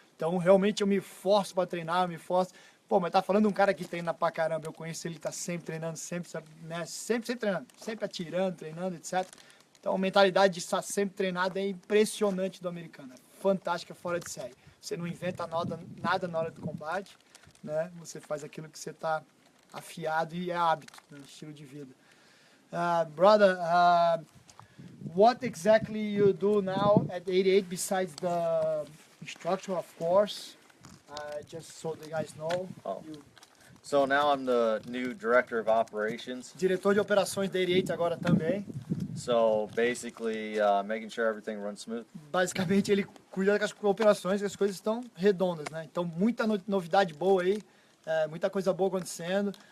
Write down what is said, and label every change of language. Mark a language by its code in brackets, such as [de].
[pt] Então, realmente, eu me forço para treinar, eu me forço. Pô, mas tá falando de um cara que treina pra caramba, eu conheço ele, tá sempre treinando, sempre, né, sempre treinando, sempre atirando, treinando, etc. Então, a mentalidade de estar sempre treinado é impressionante do americano, é fantástica, fora de série. Você não inventa nada na hora do combate, né? Você faz aquilo que você tá afiado e é hábito, né? Estilo de vida. [en] Brother, what exactly you do now at 88 besides the instructor, of course? Just so the guys know. Oh. You, So now I'm the new director of operations. [pt] diretor de operações da 88 agora também. [en] So basically, making sure everything runs smooth. [pt] Basicamente ele cuida das operações, que as coisas estão redondas, né? Então muita novidade boa aí, muita coisa boa acontecendo.